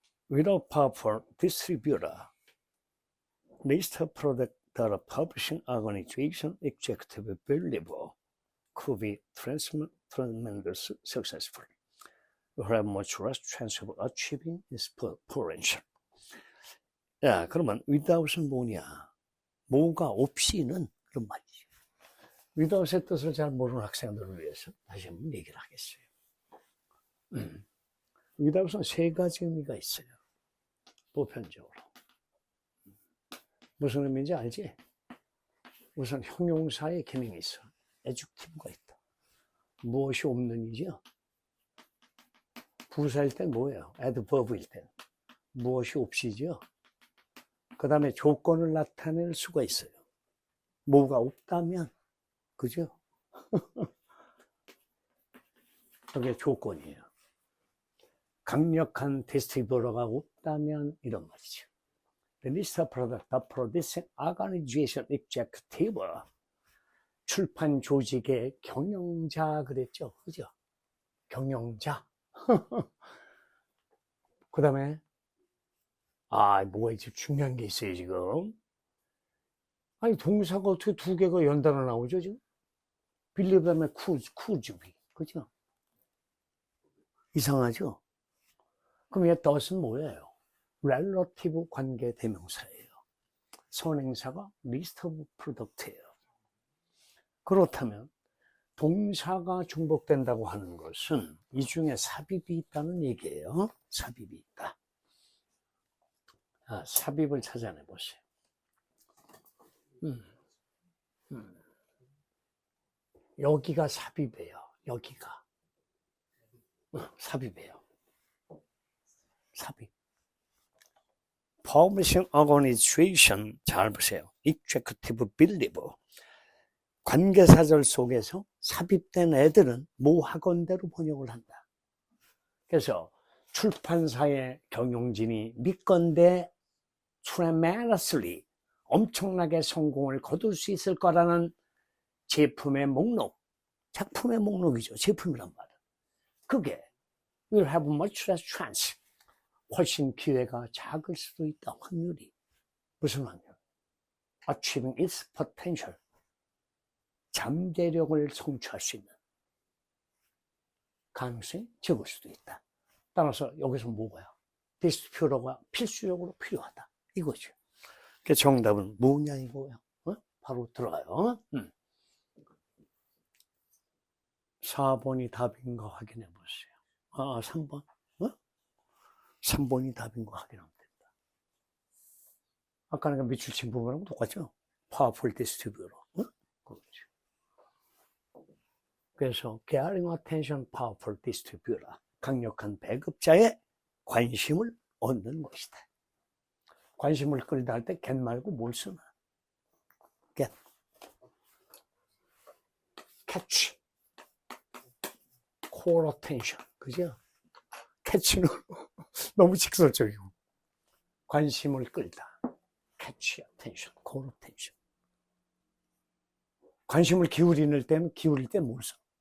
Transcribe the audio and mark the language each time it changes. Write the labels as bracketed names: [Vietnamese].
[English] Without powerful distributor, list of product that a publishing organization executive believe could be tremendous successful. You have much less chance of achieving its potential. [Korean] 야, 그러면 without은 뭐냐? 뭐가 없이는 그런 말이죠. without의 뜻을 잘 모르는 학생들을 위해서 다시 한번 얘기를 하겠어요. without은 세 가지 의미가 있어요. 보편적으로. 무슨 의미인지 알지? 우선 형용사의 기능이 있어. adjective가 있다. 무엇이 없는 이죠? 부사일 땐 뭐예요? adverb일 땐. 무엇이 없이죠? 그 다음에 조건을 나타낼 수가 있어요. 뭐가 없다면, 그죠? 그게 조건이에요. 강력한 디스트리뷰터가 없다면 이런 말이죠. [English] The list of products that producing organization executive [Korean] 출판 조직의 경영자 그랬죠. 그죠? 경영자. 그 다음에, 뭐가 지금 중요한 게 있어요, 지금. 아니, 동사가 어떻게 두 개가 연달아 나오죠, 지금? 빌리 그다음에 쿠즈비. 그죠? 이상하죠? 그럼 얘 does는 뭐예요? relative 관계 대명사예요. 선행사가 list of product예요. 그렇다면 동사가 중복된다고 하는 것은 이 중에 삽입이 있다는 얘기예요. 삽입이 있다. 삽입을 찾아내 보세요. 여기가 삽입이에요. 여기가 삽입이에요. 삽입. Publishing Organization 잘 보세요. [English] Executive Believe. [Korean] 관계사절 속에서 삽입된 애들은 모 학원대로 번역을 한다. 그래서 출판사의 경영진이 믿건대 tremendously 엄청나게 성공을 거둘 수 있을 거라는 제품의 목록, 작품의 목록이죠. 제품이란 말은. [English] 그게 will have much less chance. [Korean] 훨씬 기회가 작을 수도 있다. 확률이. 무슨 확률? [English] Achieving its potential. [Korean] 잠재력을 성취할 수 있는 가능성이 적을 수도 있다. 따라서 여기서 뭐가요? 디스퓨러가 필수적으로 필요하다. 이거죠. 그 정답은 뭐냐 이거예요. 바로 들어가요. 4번이 답인 거 확인해 보세요. 3번. 3번이 답인 거 확인하면 된다. 아까는 밑줄친 부분하고 똑같죠? [English] Powerful distributor. 그렇죠. 그래서 Getting attention powerful distributor. [Korean] 강력한 배급자의 관심을 얻는 것이다. 관심을 끌다 할 때 get 말고 뭘 쓰나? [English] get. catch. call attention. 그죠? [Korean] catch는 너무 직설적이고. 관심을 끌다. [English] catch attention, call attention. [Korean] 관심을 기울일 때는 뭘 써?